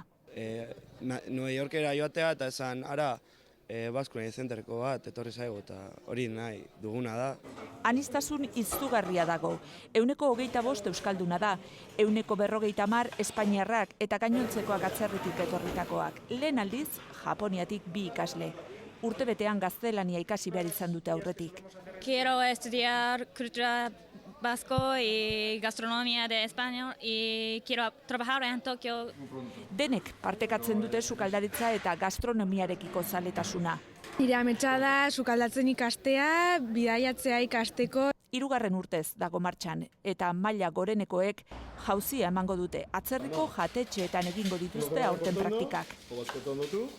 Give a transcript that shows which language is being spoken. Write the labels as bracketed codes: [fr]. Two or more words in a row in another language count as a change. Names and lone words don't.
[eu] New Yorkera joatea eta esan, ara, Basque Centerko bat, etorri zaigu eta hori nahi duguna da. Aniztasun izugarria dago. 125 euskalduna da, 150 espainiarrak eta gainontzekoak atzerritik etorritakoak. Lehen aldiz, Japoniatik 2 ikasle. Urtebetean gaztelania ikasi behar izan dute aurretik. [es] Quiero estudiar cultura vasco y gastronomía de España y quiero trabajar en Tokio. [eu] Denek partekatzen dute sukaldaritza eta gastronomiarekiko zaletasuna. Nire ametsa da sukaldatzen ikastea, bidaiatzea ikasteko. 3. urtez dago martxan eta maila gorenekoek jauzia emango dute. Atzerriko jatetxeetan egingo dituzte aurten praktikak.